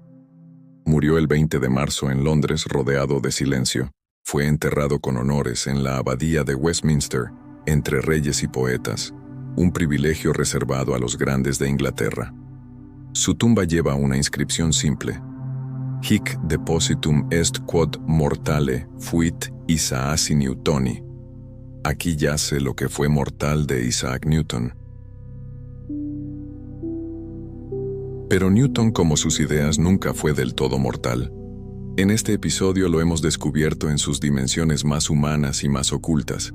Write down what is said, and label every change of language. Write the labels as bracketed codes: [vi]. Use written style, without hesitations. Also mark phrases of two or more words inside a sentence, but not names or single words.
[es] Murió el 20 de marzo en Londres rodeado de silencio. Fue enterrado con honores en la abadía de Westminster, entre reyes y poetas, un privilegio reservado a los grandes de Inglaterra. Su tumba lleva una inscripción simple: [la] Hic depositum est quod mortale fuit Isaaci Newtoni. [es] Aquí yace lo que fue mortal de Isaac Newton. Pero Newton, como sus ideas, nunca fue del todo mortal. En este episodio lo hemos descubierto en sus dimensiones más humanas y más ocultas.